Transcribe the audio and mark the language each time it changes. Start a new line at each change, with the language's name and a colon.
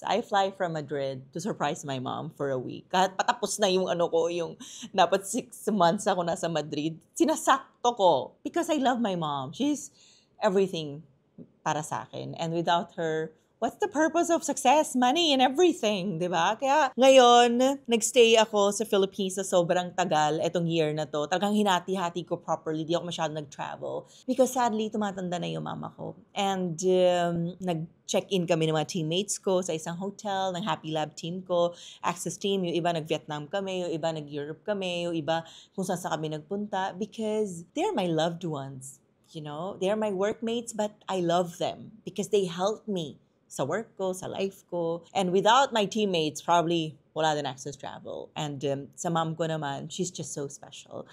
English: I fly from Madrid to surprise my mom for a week.
Filipino: Kahit patapos na yung yung dapat 6 months ako nasa Madrid, sinasakto ko because I love my mom.
English: She's everything
Filipino: para sa akin.
English: And without her, what's the purpose of success? Money and everything, di ba?
Filipino: Kaya ngayon, nagstay ako sa Philippines sa sobrang tagal etong year na to. Talagang hinati-hati ko properly. Di ako masyadong nag-travel.
English: Because sadly,
Filipino: tumatanda na yung mama ko. And nag-check-in kami ng mga teammates ko sa isang hotel, ng Happy Lab team ko, Access team. Yung iba nag-Vietnam kami, yung iba nag-Europe kami, yung iba kung saan sa kami nagpunta.
English: Because they're my loved ones. You know, they're my workmates, but I love them because they help me
Filipino: sa work ko, sa life ko.
English: And without my teammates, probably
Filipino: wala din
English: access travel. And
Filipino: sa mom ko naman,
English: she's just so special.